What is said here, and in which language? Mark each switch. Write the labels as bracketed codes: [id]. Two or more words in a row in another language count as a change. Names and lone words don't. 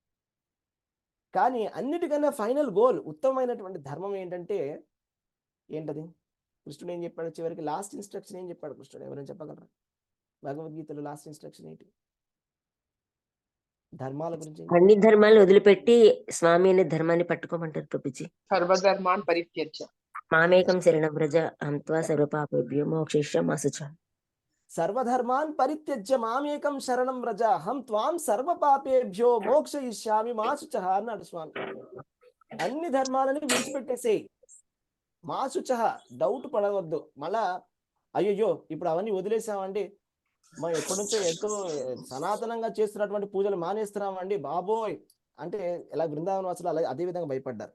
[te] కానీ అన్నిటికన్నా ఫైనల్ గోల్, ఉత్తమమైనటువంటి ధర్మం ఏంటంటే ఏంటది? కృష్ణుడు ఏం చెప్పాడు చివరికి? లాస్ట్ ఇన్స్ట్రక్షన్ ఏం చెప్పాడు కృష్ణుడు? ఎవరైనా చెప్పగలరా? భగవద్గీతలో లాస్ట్ ఇన్స్ట్రక్షన్ ఏంటి? ధర్మాల గురించి. అన్ని ధర్మాలు వదిలిపెట్టి స్వామి అనే ధర్మాన్ని పట్టుకోమంటారు ప్రభుజీ. [sa] సర్వధర్మాన్ పరిత్యజ్య మామేకం శరణం వ్రజ హంత్వా సర్వపాపేభ్యో మోక్షయిష్యామి మా శుచః. సర్వధర్మాన్ పరిత్యజ్య మామేకం శరణం వ్రజ అహం త్వాం సర్వపాపేభ్యో మోక్షయిష్యామి మా శుచః [te] అన్నాడు స్వామి. అన్ని ధర్మాలని విడిచిపెట్టేసేయి, [sa] మా శుచః. [te] డౌట్ పడవద్దు. మళ్ళా అయ్యయ్యో ఇప్పుడు అవన్నీ వదిలేసామండి, మనం ఎప్పటి నుంచో ఎంతో సనాతనంగా చేస్తున్నటువంటి పూజలు మానేస్తున్నామండి బాబోయ్ అంటే ఎలా బృందావన వాసులు అలా అదే విధంగా భయపడ్డారు.